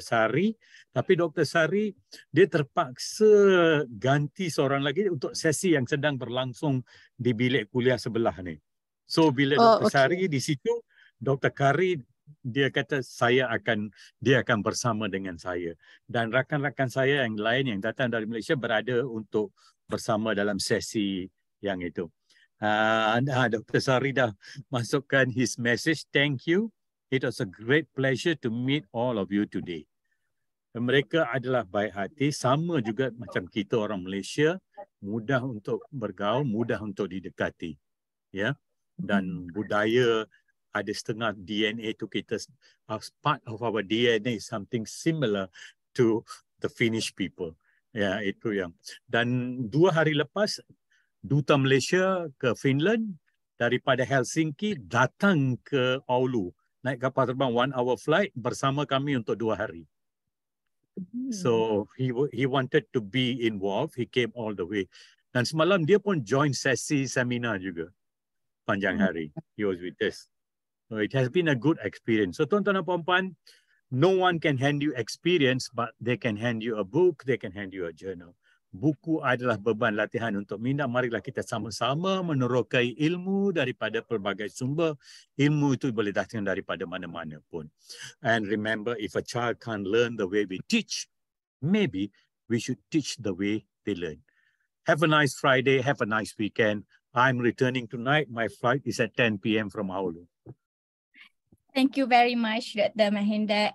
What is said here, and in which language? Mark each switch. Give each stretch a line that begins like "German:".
Malay: Sari, tapi Dr. Sari dia terpaksa ganti seorang lagi untuk sesi yang sedang berlangsung di bilik kuliah sebelah ni. So bila Dr. Sari di situ, Dr. Kari dia kata dia akan bersama dengan saya dan rakan-rakan saya yang lain yang datang dari Malaysia berada untuk bersama dalam sesi yang itu. Dr.
English: Sari
Malay: dah masukkan
English: his message. Thank you. It was a great pleasure to meet all of you today.
Malay: Mereka adalah baik hati, sama juga macam kita orang Malaysia, mudah untuk bergaul, mudah untuk didekati. Ya. Dan budaya ada setengah DNA tu kita,
English: as part of our DNA, something similar to the Finnish people.
Malay: Ya, itu yang. Dan 2 hari lepas, Duta Malaysia ke Finland daripada Helsinki datang ke Oulu. Naik kapal terbang
English: 1 hour flight
Malay: bersama kami untuk 2 hari.
English: So he wanted to be involved. He came all the way.
Malay: Dan semalam dia pun join sesi seminar juga. Panjang hari.
English: He was with us. So it has been a good experience. So
Malay: tuan-tuan dan puan-puan,
English: no one can hand you experience, but they can hand you a book, they can hand you a journal.
Malay: Buku adalah beban latihan untuk minda. Marilah kita sama-sama menerokai ilmu daripada pelbagai sumber. Ilmu itu boleh datang daripada mana-mana pun.
English: And remember, if a child can't learn the way we teach, maybe we should teach the way they learn. Have a nice Friday. Have a nice weekend. I'm returning tonight. My flight is at 10 p.m. from Oulu. Thank you very much, Dr. Mahinda.